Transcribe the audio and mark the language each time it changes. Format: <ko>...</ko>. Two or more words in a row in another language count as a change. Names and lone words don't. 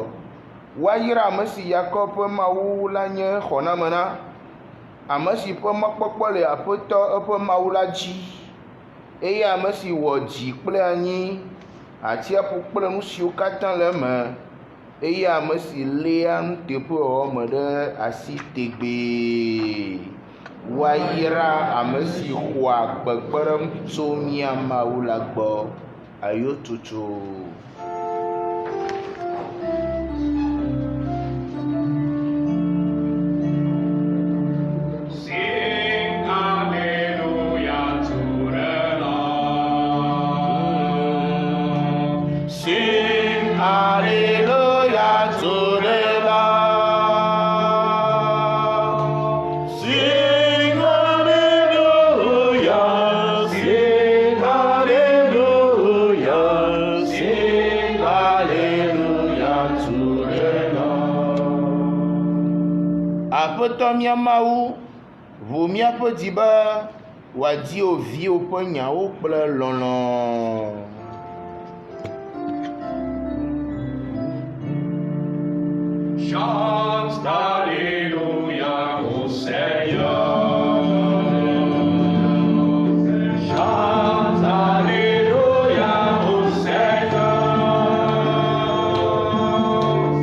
<ee>Woayra ame si Yakob ƒe Mawu la nye xɔname na, ame si ƒe mɔkpɔkpɔ le Aƒetɔ eƒe Mawu la dzi, eye ame si wɔ dzi kple anyi, atsiaƒu kple nu siwo katã le eme, eye ame si léa nuteƒewɔwɔ me ɖe asi tegbee. Woayra ame si xɔa kpekpeɖeŋu tso mía Mawu la gbɔ. Ayotutu.</ee> <en>Sing Alleluia to the Lord. Sing hallelujah to the Lord. Sing hallelujah, sing hallelujah, sing hallelujah to the Lord.</en> <ee>Aƒetɔ mía Mawu, ʋu míaƒe dzi be wòadi wo viwo ƒe nyawo kple lɔlɔ̃.</ee> <fr>Chante Alléluia au Seigneur. Chante Alléluia au Seigneur.</fr>